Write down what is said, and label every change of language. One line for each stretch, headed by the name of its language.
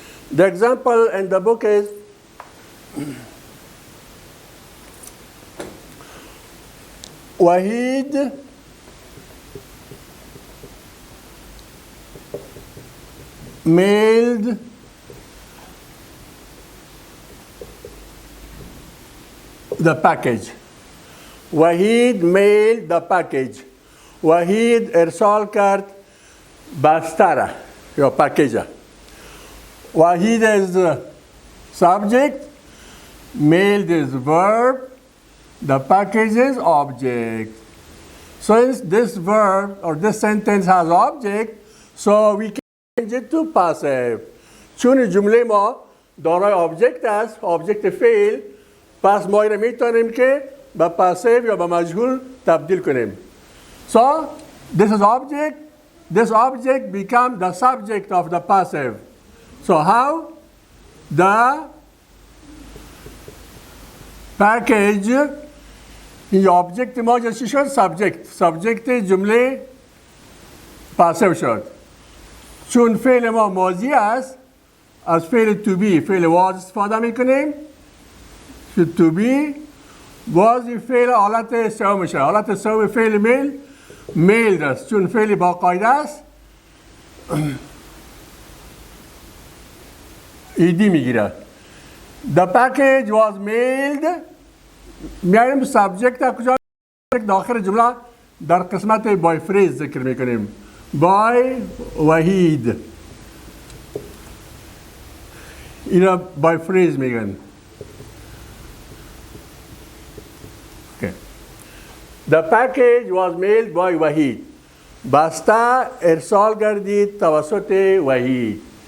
English: The example in the book is Wahid mailed the package. Wahid mailed the package.
Persian: وحید ارسال کرد بستره یا پکیجه.
English: Vahid is the subject, mailed is verb, the package is object. Since this verb or this sentence has object, so we can change it to passive.
Persian: چون جمله ما دارای object است، object فعل، پس ما اینو میتونیم که به passive یا به مجهول تبدیل کنیم.
English: So, this is object. This object becomes the subject of the passive. So, how? The package
Persian: این object ما چی شد؟ subject جمله passive شد. چون فعل ما ماضی است، از فعل to be فعل was استفاده میکنیم. to be was فعل حالت سوم شد. حالت سوم فعل میل است. چون فعل با قاعده است ایدی میگیره.
English: The package was mailed.
Persian: میایم سابجکت کجا داخل جمله در قسمت بای فریز ذکر میکنیم. بای وحید اینا بای فریز میگن.
English: The package was mailed by Vahid.
Persian: بسته ارسال گردید توسط وحید.